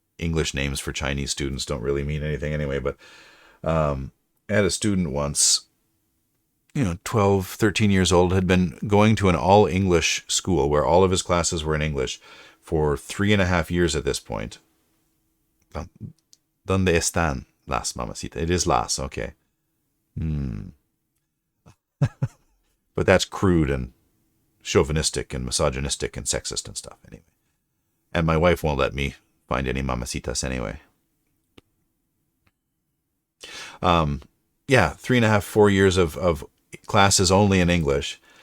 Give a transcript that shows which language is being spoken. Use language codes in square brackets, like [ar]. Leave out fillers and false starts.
[en] English names for Chinese students don't really mean anything anyway. But I had a student once, 12, 13 years old, had been going to an all English school where all of his classes were in English for 3.5 years at this point. [es] ¿Dónde están las mamacitas? [en] It is las, okay. But that's crude and chauvinistic and misogynistic and sexist and stuff anyway. And my wife won't let me find any mamacitas anyway. Yeah, 3.5, 4 years of classes only in English.